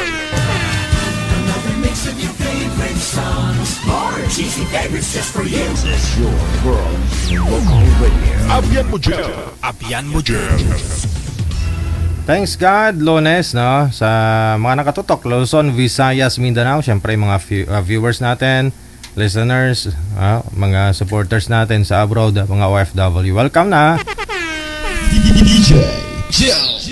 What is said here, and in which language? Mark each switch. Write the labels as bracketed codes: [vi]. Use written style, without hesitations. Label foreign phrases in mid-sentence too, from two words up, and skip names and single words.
[en] Another mix of your favorite songs. More cheesy favorites just for you. This is your world local radio. [hil] Abyan mo dyan. Abyan mo dyan. [en] Thanks God, [tl] Lunes, no? Sa mga nakatutok, Luzon, Visayas, Mindanao. Siyempre, mga viewers natin, listeners, mga supporters natin sa abroad, mga OFW. Welcome na! DJ Jill.